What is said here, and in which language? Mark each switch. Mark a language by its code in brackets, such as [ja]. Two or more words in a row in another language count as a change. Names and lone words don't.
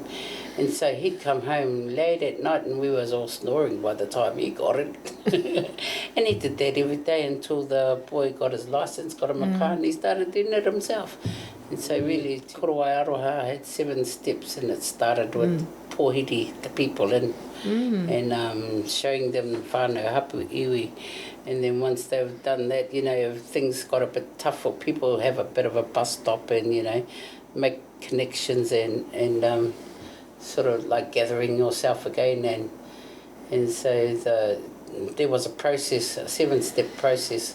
[en] And so he'd come home late at night and we was all snoring by the time he got it. And he did that every day until the boy got his licence, got him a car, and he started doing it himself. And so really, Korowai Aroha had 7 steps, and it started with pōhiri, the people in, and showing them [mi] whānau hapu iwi. [en] And then once they've done that, if things got a bit tough for people, have a bit of a bus stop and, make connections and sort of like gathering yourself again. And so there was a process, a 7-step process.